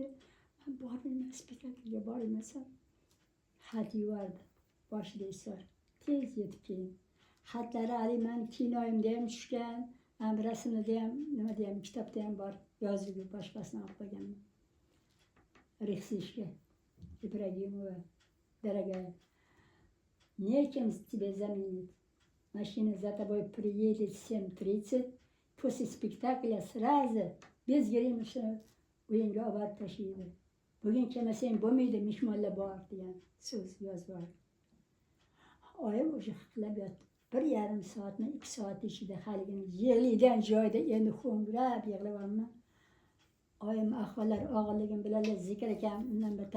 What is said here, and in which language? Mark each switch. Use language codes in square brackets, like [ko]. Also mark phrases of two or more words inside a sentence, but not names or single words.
[uz] Men bormayman, spektaklga bormasam xat yubordi bosh rejissyor. Tez yetib keling. Xatlari hali men kinoyimda ham tushgan, rasmida ham, nimada ham, kitobda ham bor, yozuvga boshqasini olib qo'yganman. Rixsishga Ibragimova, [ru] дорогая, нечем тебя заменить. Машина за тобой приедет в 7:30, после спектакля сразу, без гримиша, [uz] uyingga olib tashlaydi. Bugun kelmasang bo'lmaydi, mehmonlar bor degan so'z yozib bor. Oyim o'sha xiqlab yotdi. 1,5 soatmi, 2 soat ichida haligini yig'laydigan joyda endi ho'ngrab yig'layapman. Oyim ahvollar og'irligini biladilar, Zikr akam undan betar.